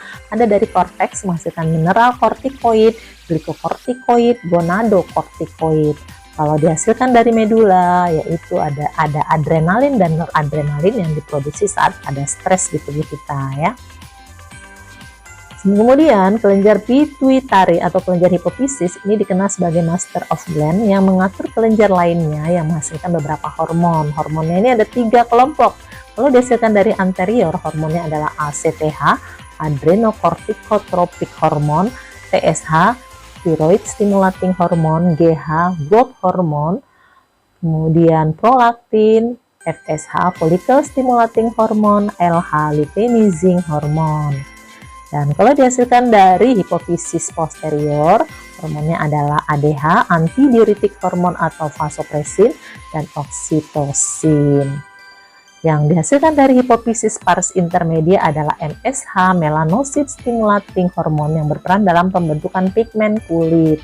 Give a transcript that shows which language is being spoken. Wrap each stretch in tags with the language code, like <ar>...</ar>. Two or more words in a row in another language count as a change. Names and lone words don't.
<id>Ada dari korteks menghasilkan mineral kortikoid, glikokortikoid, gonadokortikoid. Kalau dihasilkan dari medula, yaitu ada adrenalin dan noradrenalin yang diproduksi saat ada stres di tubuh kita ya. Kemudian kelenjar pituitari atau kelenjar hipofisis ini dikenal sebagai</id> <en>master of gland</en> <id>yang mengatur kelenjar lainnya yang menghasilkan beberapa hormon. Hormonnya ini ada 3 kelompok. Kalau dihasilkan dari anterior, hormonnya adalah ACTH,</id> <en>adrenocorticotropic hormone,</en> <id>TSH,</id> <en>thyroid stimulating hormone,</en> <id>GH,</id> <en>growth hormone,</en> <id>kemudian prolaktin, FSH,</id> <en>follicle stimulating hormone,</en> <id>LH,</id> <en>luteinizing hormone.</en> <id>Dan kalau dihasilkan dari hipofisis posterior, hormonnya adalah ADH, antidiuretik hormon atau vasopressin, dan oksitosin. Yang dihasilkan dari hipofisis pars intermedia adalah MSH,</id> <en>melanocyte stimulating hormon</en> <id>yang berperan dalam pembentukan pigmen kulit.</id>